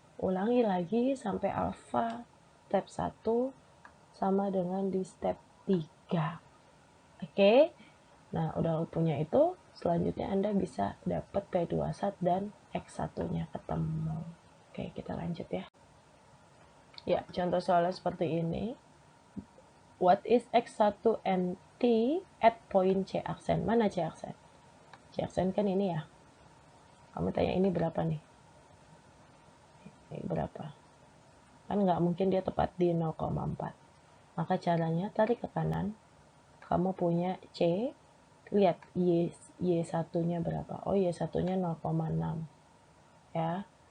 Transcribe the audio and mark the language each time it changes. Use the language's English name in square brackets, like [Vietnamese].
[Indonesian] Ulangi lagi sampai alfa step 1 sama dengan di step 3. Oke? Nah, udah punya itu, selanjutnya Anda bisa dapat P21 dan X1-nya ketemu. Oke, kita lanjut ya. Ya, contoh soalnya seperti ini. [English] What is X1 and T at point C aksen? [Indonesian] Mana C aksen? C aksen kan ini ya. Kamu tanya ini berapa nih? Ini berapa? Kan nggak mungkin dia tepat di 0,4. Maka caranya tarik ke kanan. Kamu punya C. Lihat Y1-nya berapa? Oh, Y1-nya 0,6. Ya.